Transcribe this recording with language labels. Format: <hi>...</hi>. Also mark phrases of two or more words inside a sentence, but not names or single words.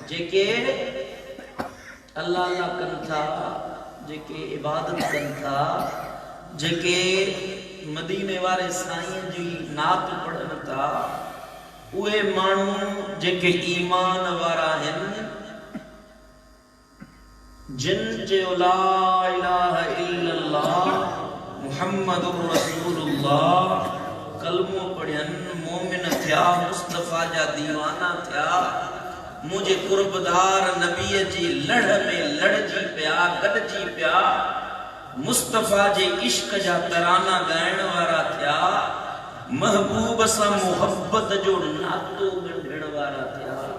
<sd>जेके अल्लाह अल्लाह कन था, जेके इबादत कन था, जेके मदीने वारे साईं जी नात पढ़न था, उहे माण्हू जेके ईमान वारा आहिनि, जिन जे</sd> <ar>لا إله إلا الله محمد رسول الله</ar> <sd>कलमो पढ़ियन, मोमिन थिया, मुस्तफा जा दीवाना थिया, मुझे कुर्बदार नबी जी लड़ में लड़जी पिया, गॾजी पिया, मुस्तफा जे इश्क जा तराना ॻाइण वारा थिया, महबूब सां मोहब्बत जो नातो ॻंढण वारा थिया।</sd>